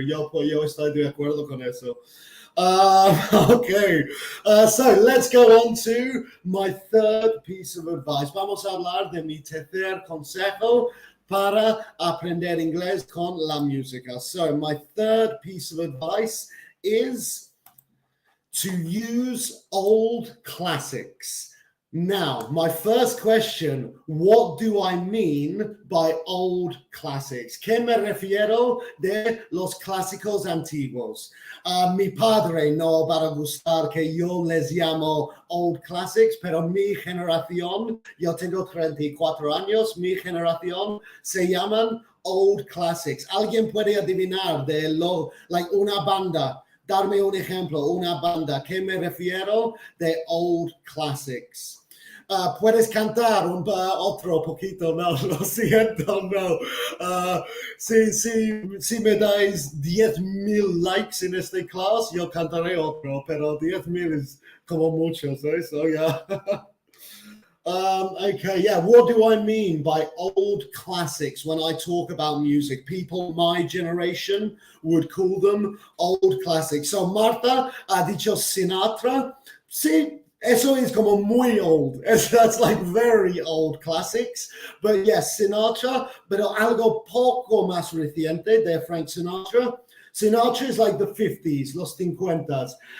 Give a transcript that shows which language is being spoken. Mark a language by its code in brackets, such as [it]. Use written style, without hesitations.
[es] Yo estoy de acuerdo con eso. [en] Okay, so let's go on to my third piece of advice. [es] Vamos a hablar de mi tercer consejo para aprender inglés con la música. [en] So my third piece of advice is to use old classics. Now, my first question, what do I mean by old classics? [es] ¿Qué me refiero de los clásicos antiguos? Mi padre no va a gustar que yo les llamo [en] old classics, [es] pero mi generación, yo tengo 34 años, mi generación se llaman old classics. ¿Alguien puede adivinar de una banda? Darme un ejemplo, una banda. ¿Qué me refiero de [en] old classics? [es] ¿Puedes cantar otro poquito? No, lo siento, no. Si me dais 10,000 likes en este class, yo cantaré otro, pero 10,000 es como mucho, ¿sabes? So, yeah. [en] Okay, yeah. What do I mean by old classics when I talk about music? People my generation would call them old classics. [es] So Marta ha dicho Sinatra. Sí, eso es como muy old. [en] That's like very old classics. But yes, [es] Sinatra, pero algo poco más reciente de Frank Sinatra. [en] Sinatra is like the 50s, [es] los 50s.